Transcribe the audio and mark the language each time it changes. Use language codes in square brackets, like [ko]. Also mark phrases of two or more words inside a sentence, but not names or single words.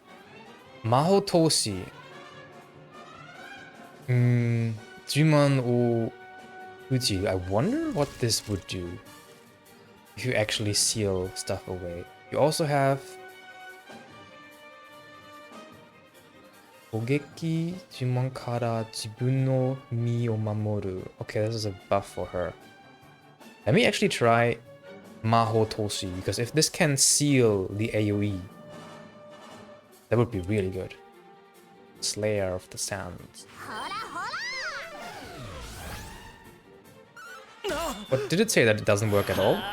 [en] Maho Toshi. Juman o Uji. I wonder what this would do if you actually seal stuff away. You also have [ja] 攻撃 呪文 から 自分 の 身 を 守る. [en] Okay, this is a buff for her. Let me actually try Maho Toshi, because if this can seal the AoE, that would be really good. Slayer of the Sands. But did it say that it doesn't work at all?